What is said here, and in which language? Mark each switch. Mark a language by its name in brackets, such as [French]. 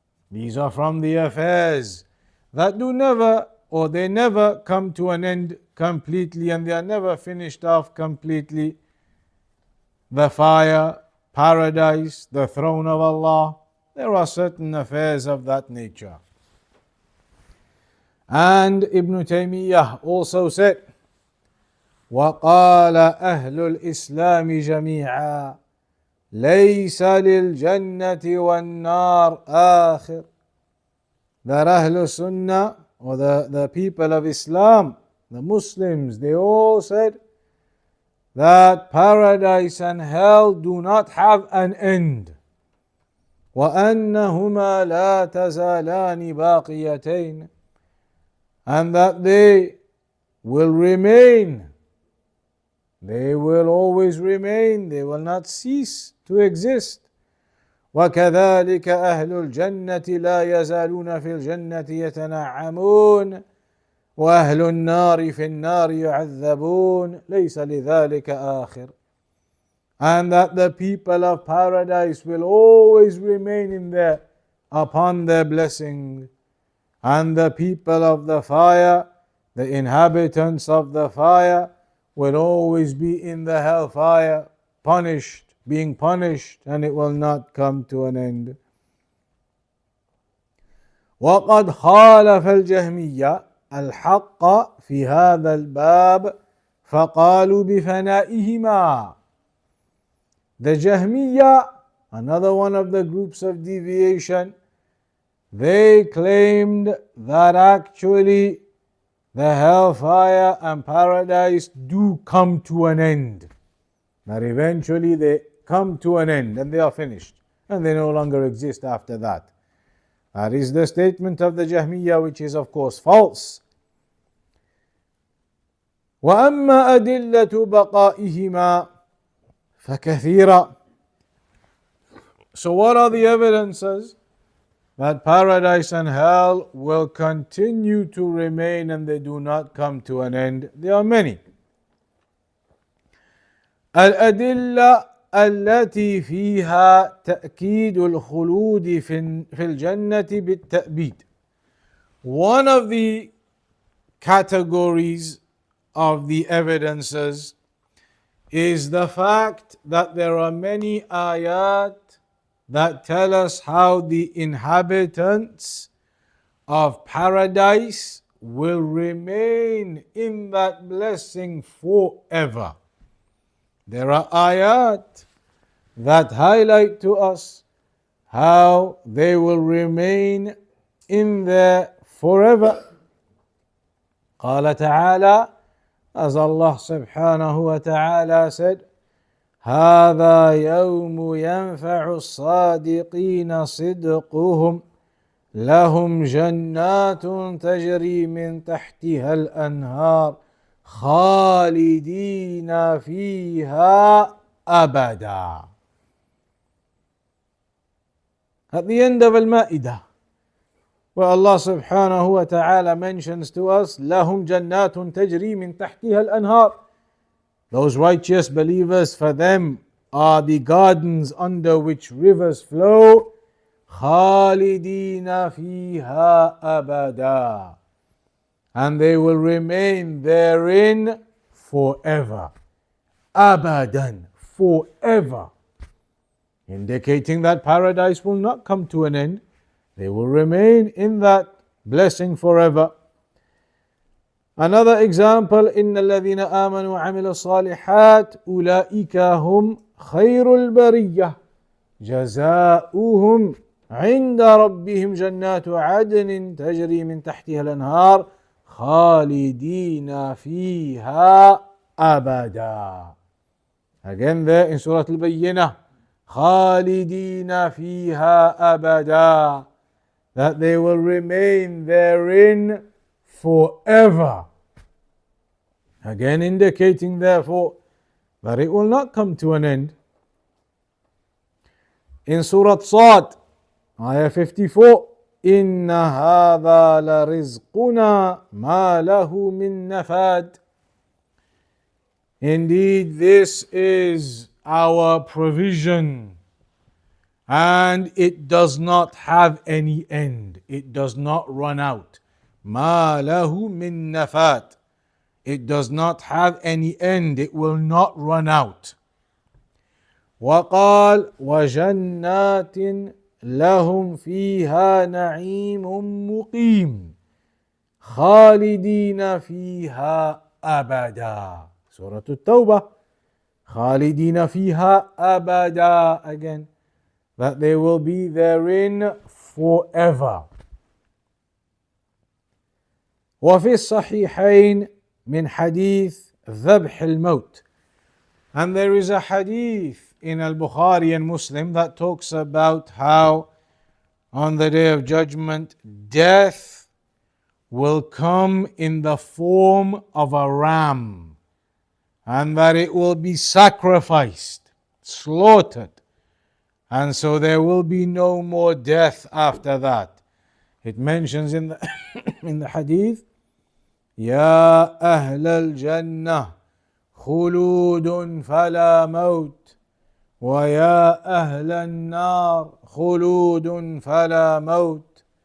[English] These are from the affairs that do never, or they never come to an end completely, and they are never finished off completely. The fire, paradise, the throne of Allah, there are certain affairs of that nature. And Ibn Taymiyyah also said, [Arabic] وَقَالَ أَهْلُ الْإِسْلَامِ جَمِيعًا لَيْسَ لِلْجَنَّةِ وَالنَّارِ آخِرٍ. [English] That Ahlul Sunnah, or the people of Islam, the Muslims, they all said that paradise and hell do not have an end. [Arabic] وَأَنَّهُمَا لَا تَزَالَانِ بَاقِيَتَيْنِ. [English] And that they will remain. They will always remain. They will not cease to exist. [Arabic] وَكَذَلِكَ أَهْلُ الْجَنَّةِ لَا يَزَالُونَ فِي الْجَنَّةِ يَتَنَعَّمُونَ وَأَهْلُ النَّارِ فِي النَّارِ يُعَذَّبُونَ لَيْسَ لِذَلِكَ آخِرٌ. [English] And that the people of paradise will always remain in there upon their blessing, and the people of the fire, the inhabitants of the fire, will always be in the hellfire, being punished, and it will not come to an end. [Arabic] وقد خالف الجهمية الحق في هذا الباب فقالوا بفنائهما. [English] The Jahmiyyah, another one of the groups of deviation, they claimed that actually the hellfire and paradise do come to an end. That eventually they come to an end and they are finished and they no longer exist after that. That is the statement of the Jahmiyyah, which is of course false. [Arabic] وَأَمَّا أَدِلَّةُ بَقَائِهِمَا فَكَثِيرًا. [English] So what are the evidences that paradise and hell will continue to remain and they do not come to an end? There are many. [Arabic] الأدلة التي فيها تأكيد الخلود في الجنة بالتأبيد. [English] One of the categories of the evidences is the fact that there are many ayat that tell us how the inhabitants of paradise will remain in that blessing forever. There are ayat that highlight to us how they will remain in there forever. [Arabic] قال تعالى, [English] as Allah subhanahu wa ta'ala said, [Arabic] هذا يوم ينفع الصادقين صدقهم لهم جنات تجري من تحتها الأنهار خالدين فيها أبدا. [English] At the end of Al-Ma'idah, where Allah subhanahu wa ta'ala mentions to us [Arabic] لهم جنات تجري من تحتها الأنهار. [English] Those righteous believers, for them are the gardens under which rivers flow. [Arabic] خالدين فيها أبدا. [English] And they will remain therein forever. Abadan, forever. Indicating that paradise will not come to an end. They will remain in that blessing forever. Another example, [Arabic] إن الذين آمنوا وعملوا الصالحات أولئك هم خير البرية جزاؤهم عند ربهم جنات عدن تجري من تحتها الأنهار خالدين فيها أبدا. [English] Again there in Surah Al-Bayyinah, [Arabic] خالدين فيها أبدا. [English] that they will remain therein forever. Again indicating therefore that it will not come to an end. In Surah Sad, Ayah 54, [Arabic] إِنَّ هَذَا لَرِزْقُنَا مَا لَهُ مِن نَفَادٍ. [English] Indeed, this is our provision, and it does not have any end. It does not run out. [Arabic] مَا لَهُ مِن نَفَادٍ. [English] It does not have any end. It will not run out. [Arabic] وقال وجنات لهم فيها نعيم مقيم خالدين فيها أبدا. Surah At-Tawbah. خالدين فيها أبدا. [English] Again, that they will be therein forever. [Arabic] وفي الصحيحين من حديث ذبح الموت. [English] And there is a hadith in Al-Bukhari and Muslim that talks about how on the day of judgment death will come in the form of a ram, and that it will be sacrificed, slaughtered, and so there will be no more death after that. It mentions in the in the hadith, [Arabic] يا أهل الجنة خلود فلا موت وَيَا أَهْلَ النَّارِ خُلُودٌ فَلَا مَوْتٌ.